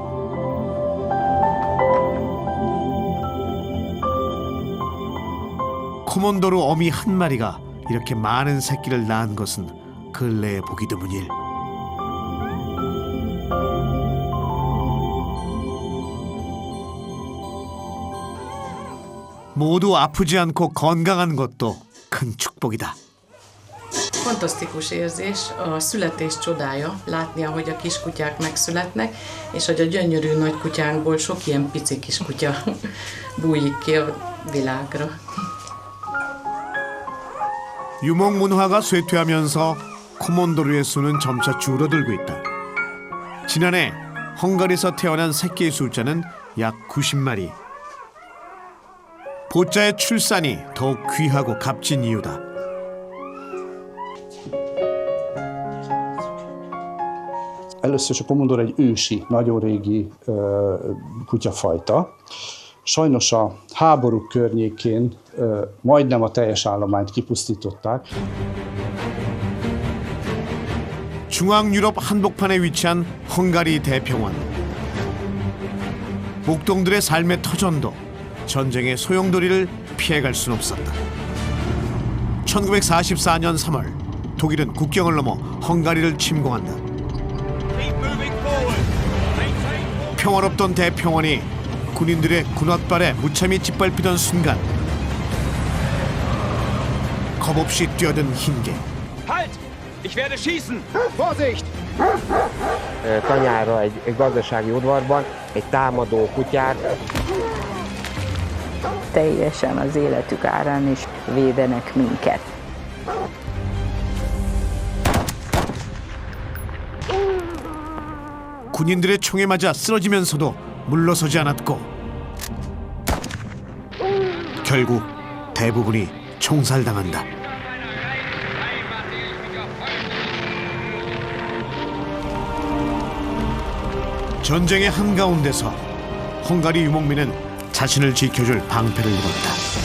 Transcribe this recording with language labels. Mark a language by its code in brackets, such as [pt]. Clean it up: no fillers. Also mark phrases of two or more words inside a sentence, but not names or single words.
[ko] 코몬도르 어미 한 마리가 이렇게 많은 새끼를 낳은 것은 근래에 보기 드문 일. 모두 아프지 않고 건강한 것도 큰 축복이다. [hu] Fantasztikus érzés, a születés csodája, látni, ahogy a kiskutyák megszületnek, és hogy a gyönyörű nagy kutyánkból sok ilyen pici kiskutya bújik ki a világra. [ko] 유목 문화가 쇠퇴하면서 코몬도르의 수는 점차 줄어들고 있다. 지난해 헝가리에서 태어난 새끼의 숫자는 약 90마리. 보짜의 출산이 더욱 귀하고 값진 이유다. [hu] Először is a komondor egy ősi, nagyon régi kutyafajta. Sajnos a háborúk környékén majdnem a teljes állományt kipusztították. [ko] 중앙 유럽 한복판에 위치한 헝가리 대평원. 목동들의 삶의 터전도 전쟁의 소용돌이를 피해갈 순 없었다. 1944년 3월 독일은 국경을 넘어 헝가리를 침공한다. 평화롭던 대평원이 군인들의 군홧발에 무참히 짓밟히던 순간 겁없이 뛰어든 흰개. [de] Halt! Ich werde schießen! Vorsicht! [hu] Tanyára egy gazdasági udvarban egy támadó kutyát. Teljesen az életük árán is védenek minket. [ko] 군인들의 총에 맞아 쓰러지면서도 물러서지 않았고 결국 대부분이 총살당한다. 전쟁의 한가운데서 헝가리 유목민은 자신을 지켜줄 방패를 입었다.